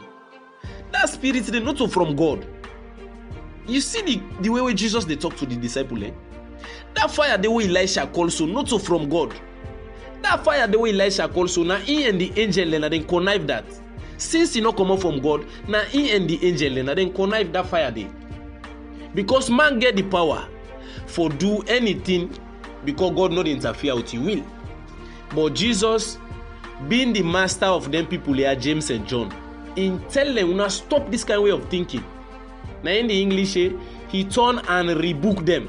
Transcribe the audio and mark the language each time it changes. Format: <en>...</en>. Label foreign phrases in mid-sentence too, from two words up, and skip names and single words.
<pcm>That spirit dey not from God. You see the way Jesus dey talk to the disciple, eh? That fire the way Elisha call so, not from God. That fire the way Elisha call so, na he and the angel na dem connive that. Since he not come out from God, na he and the angel na dem connive that fire there. Because man get the power for do anything because God not interfere with his will. But Jesus, being the master of them people here, James and John, in tell them, now stop this kind of way of thinking. Now in the English, he turn and rebuke them.</pcm>